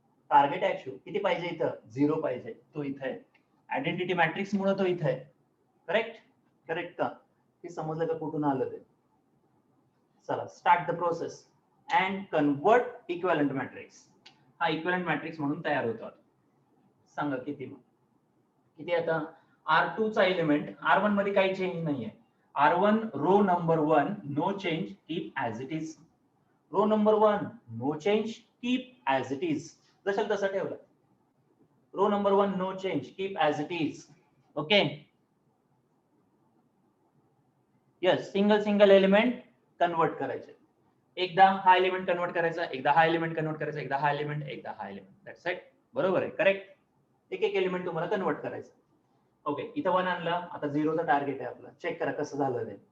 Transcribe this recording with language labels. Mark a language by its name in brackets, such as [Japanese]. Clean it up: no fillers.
[Marathi] Target achieve किती पाहिजे इथं? 0 पाहिजे. तो इथे आहे. आयडेंटिटी मॅट्रिक्स मुळे तो इथे आहे. करेक्ट? करेक्ट का? हे समजलं का कुठून आलं ते? चला [English] Start the process and convert equivalent matrix. [Marathi] हा इक्विव्हॅलंट मॅट्रिक्स म्हणून तयार होतो. सांगा किती मग? किती आता? R2 चा एलिमेंट R1 मध्ये काही चेंज नाहीये. [English] R1 row number 1 no change keep as it is. Row number 1 no change keep as it is. [Marathi] जसं तसं ठेवलं. [English] Row number 1 no change keep as it is. Okay. [Marathi] Yes, single element convert करायचे. एकदा हा element convert करायचा, एकदा हा element convert करायचा, एकदा हा एलिमेंट, एकदा हा एलिमेंट. That's it. बरोबर आहे. करेक्ट. एक एक एलिमेंट तुम्हाला कन्वर्ट करायचं. ओके, इथं 1 आणला. आता 0 चा टार्गेट आहे आपला. चेक करा कसं झालं ते.